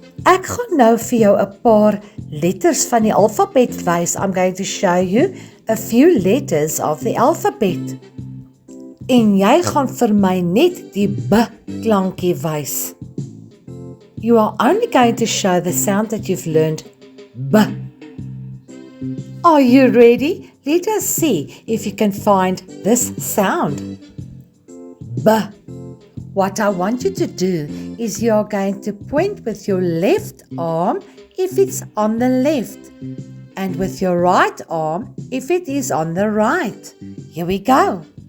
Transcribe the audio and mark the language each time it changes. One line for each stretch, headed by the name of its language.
Afrikaans: Ek gaan nou vir jou 'n paar letters van die alfabet wys.
English: I'm going to show you a few letters of the alphabet.
Afrikaans: En jy gaan vir my net die B klankie wys.
English: You are only going to show the sound that you've learned, B. Are you ready? Let us see if you can find this sound. B. What I want you to do is you're going to point with your left arm if it's on the left and with your right arm if it is on the right. Here we go.